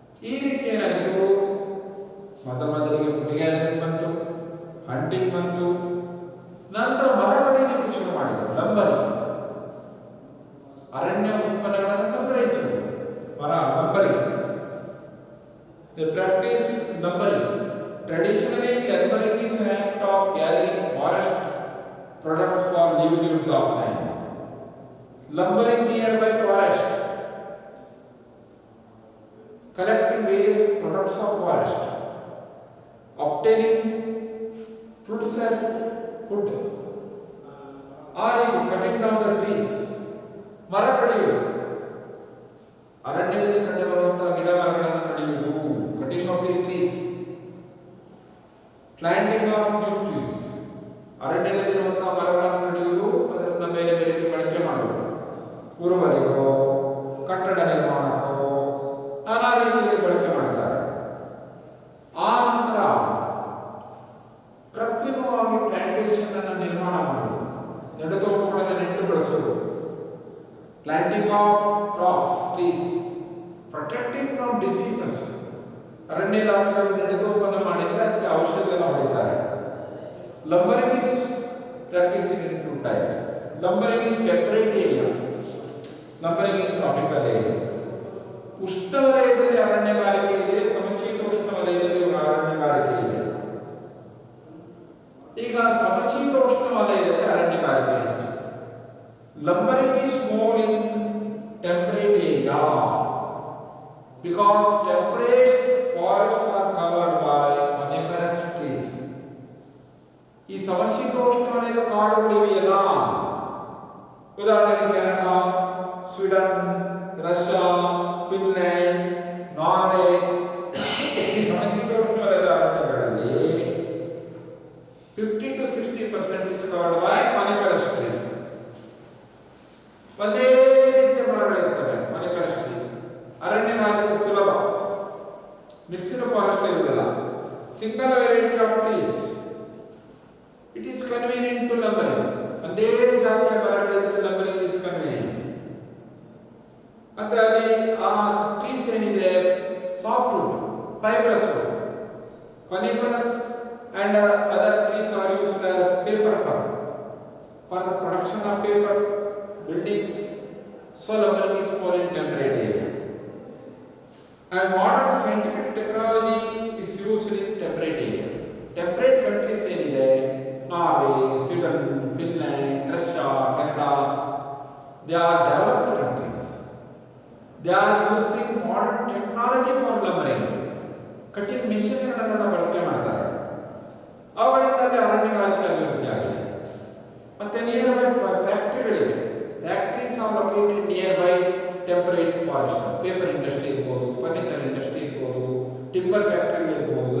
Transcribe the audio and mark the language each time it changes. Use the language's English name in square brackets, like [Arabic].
[Kannada] ಈ ರೀತಿ ಏನಾಯಿತು, ಮೊದಲಿಗೆ ಫುಡ್ ಗ್ಯಾದರಿಂಗ್ ಬಂತು, ಹಂಟಿಂಗ್ ಬಂತು, ನಂತರ ಮರ ಕಡಿಯಲಿಕ್ಕೆ ಶುರು ಮಾಡಿದರು. ಲಂಬರಿಂಗ್, ಅರಣ್ಯ ಉತ್ಪನ್ನಗಳನ್ನು ಸಂಗ್ರಹಿಸುವುದು, ಮರ ಲಂಬರಿಂಗ್. [English] The practice lumbering. Traditionally, lumbering is an act of gathering forest products for livelihood of man. Lumbering nearby forest, collecting various products of forest, obtaining fruits as food, or cutting down the trees. [Kannada] ಮರ ಕಡಿಯುವುದು, ಅರಣ್ಯದಲ್ಲಿ ಕಂಡುಬರುವಂತಹ ಗಿಡ ಮರಗಳನ್ನು ಕಡಿಯುವುದು, [English] Cutting of the trees. Planting of new trees, [Kannada] ಅರಣ್ಯದಲ್ಲಿರುವಂತಹ ಮರಗಳನ್ನು ಕಡಿಯುವುದು, ಅದನ್ನು ಬೇರೆ ಬೇರೆ ಬಳಕೆ ಮಾಡುವುದು, ಉರುವಲಿಗೋ, ಕಟ್ಟಡ ನಿರ್ಮಾಣಕ್ಕೋ ನಾನಾ ರೀತಿಯಲ್ಲಿ ಬಳಕೆ ಮಾಡ್ತಾರೆ. ಆ ನಂತರ ಕೃತ್ರಿಮವಾಗಿ ಪ್ಲಾಂಟೇಶನ್ ಅನ್ನು ನಿರ್ಮಾಣ ಮಾಡುವುದು, ನೆಡುತೋಪುಗಳನ್ನು ನೆಟ್ಟು ಬೆಳೆಸುವುದು. [English] Planting of crops, trees, protecting from diseases. [Kannada] ಅರಣ್ಯ ಇಲಾಖೆಯವರು ನೆಡುತೋಪನ್ನು ಮಾಡಿದರೆ ಅದಕ್ಕೆ ಔಷಧಿಯನ್ನು ಹೊಡಿತಾರೆ. [English] Lumbering is practising in two type. Lumbering in temperate area, lumbering in tropical area. [Kannada] ಉಷ್ಣವಲಯದಲ್ಲಿ ಅರಣ್ಯಗಾರಿಕೆ ಇದೆ, ಸಮಶೀತೋಷ್ಣ ವಲಯದಲ್ಲಿ ಅರಣ್ಯಗಾರಿಕೆ ಇದೆ. ಈಗ ಸಮಶೀತೋಷ್ಣ ವಲಯದಲ್ಲಿ ಅರಣ್ಯಗಾರಿಕೆ ಹೆಚ್ಚು. [English] Lumbering is more in temperate area because temperate forests are covered by coniferous trees. [Kannada] ಈ ಸಮಶೀತೋಷ್ಣ ವಲಯದ ಕಾಡುಗಳಿವೆಯಲ್ಲ, ಉದಾಹರಣೆಗೆ Canada, Sweden, Russia, Finland, Norway, ಈ ಸಮಶೀತೋಷ್ಣ ವಲಯದ ಅರಣ್ಯಗಳಲ್ಲಿ [English] 50 to 60% is covered by coniferous trees. [Kannada] ಒಂದೇ ರೀತಿಯ ಮರಗಳಿರ್ತವೆ coniferous tree. ಅರಣ್ಯಗಾರಿಕೆ ಸುಲಭ, ಮಿಕ್ಸ್ಡ್ ಫಾರೆಸ್ಟ್ ಇರುವುದಿಲ್ಲ. [English] Single variety of trees convenient to lumbering. [Kannada] ಒಂದೇ ಜಾತಿಯ ಮರಗಳಿದ್ರೆ [English] Lumbering is convenient. [Kannada] ಮತ್ತೆ ಅಲ್ಲಿ ಆ ಟ್ರೀಸ್ ಏನಿದೆ [English] Soft wood, fibrous wood, coniferous and other trees are used as paper for the production of paper, buildings. So lumbering is more in temperate area. And modern scientific technology is used in temperate area. Temperate countries ಏನಿದೆ Norway, Sweden, Finland, Russia, Canada, they are developed countries. They are using modern technology for lumbering. [Kannada] Cutting ಮಿಷನ್ಗಳನ್ನು ಬಳಕೆ ಮಾಡ್ತಾರೆ. ಅವುಗಳಿಂದಲೇ ಅರಣ್ಯಗಾರಿಕೆ ಅಭಿವೃದ್ಧಿ ಆಗಿದೆ. ಮತ್ತೆ near by ಫ್ಯಾಕ್ಟ್ರಿಗಳಿವೆ. [English] Factories are located near by temperate forest. [Kannada] Paper industry ಇರ್ಬೋದು, furniture industry ಇರ್ಬೋದು, timber ಫ್ಯಾಕ್ಟ್ರಿಗಳಿರ್ಬೋದು.